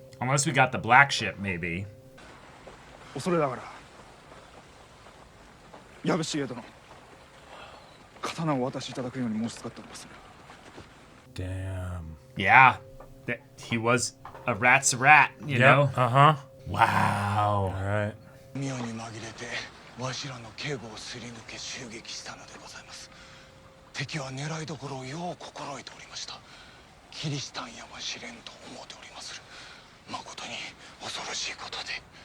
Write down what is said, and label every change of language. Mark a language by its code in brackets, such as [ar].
[en] Unless we got the black ship, maybe. [ja] 恐れながら矢部重殿刀をお渡しいただくように申し使っております。 [en] Damn. Yeah. He was a rat's rat, you know? Uh-huh. Wow. All right. [ja] 妙に紛れてわしらの警護をすり抜け襲撃したのでございます。敵は狙いどころをよう心得ておりました。キリシタンやは試練と思うておりまする。誠に恐ろしいことで。